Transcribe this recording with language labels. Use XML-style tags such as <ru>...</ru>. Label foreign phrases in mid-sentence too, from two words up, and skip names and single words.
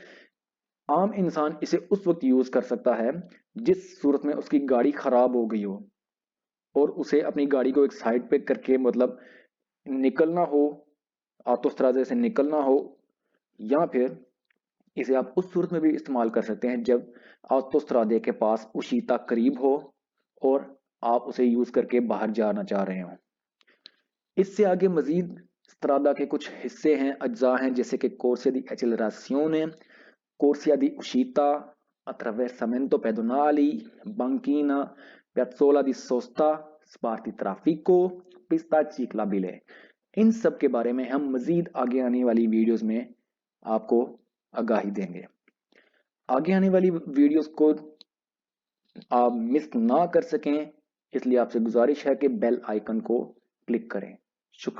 <ur>یا پھر عام انسان اسے اس وقت یوز کر سکتا ہے جس صورت میں اس کی گاڑی خراب ہو گئی ہو اور اسے اپنی گاڑی کو ایک سائیڈ پہ کر کے مطلب نکلنا ہو، آٹوسترادا سے نکلنا ہو، یا پھر اسے آپ اس صورت میں بھی استعمال کر سکتے ہیں جب آٹوسترادے کے پاس اوشیتا قریب ہو اور آپ اسے یوز کر کے باہر جانا چاہ رہے ہو. اس سے آگے مزید سترادا کے کچھ حصے ہیں، اجزا ہیں، جیسے کہ</ur> <it>corsia di accelerazione, corsia di uscita, attraversamento pedonali, banchina, piazzola di sosta, sparti traffico, pista ciclabile।</it> <ur>ان سب کے بارے میں ہم مزید آگے آنے والی ویڈیوز میں آپ کو آگاہی دیں گے. آگے آنے والی ویڈیوز کو آپ مس نہ کر سکیں، اس لیے آپ سے گزارش ہے کہ</ur> <en>bell icon</en> <ur>کو کلک کریں.</ur>